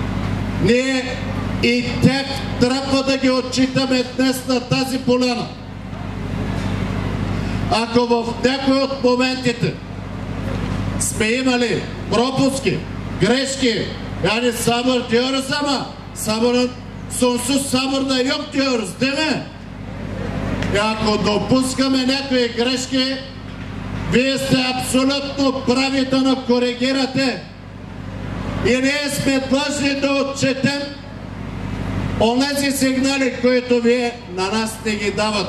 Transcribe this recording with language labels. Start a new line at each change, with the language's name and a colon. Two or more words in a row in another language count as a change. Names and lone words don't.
Bulgarian: Ние и тях трябва да ги отчитаме днес на тази поляна. Ако в някой от моментите сме имали пропуски, грешки,
Turkish: yani sabır diyoruz ama sabırın sonsuz sabır da yok diyoruz, değil mi?
Bulgarian: Ако допускаме някои грешки, вие сте абсолютно прави да ни коригирате и ние сме длъжни да отчетем онези сигнали, които вие на нас не ги давате.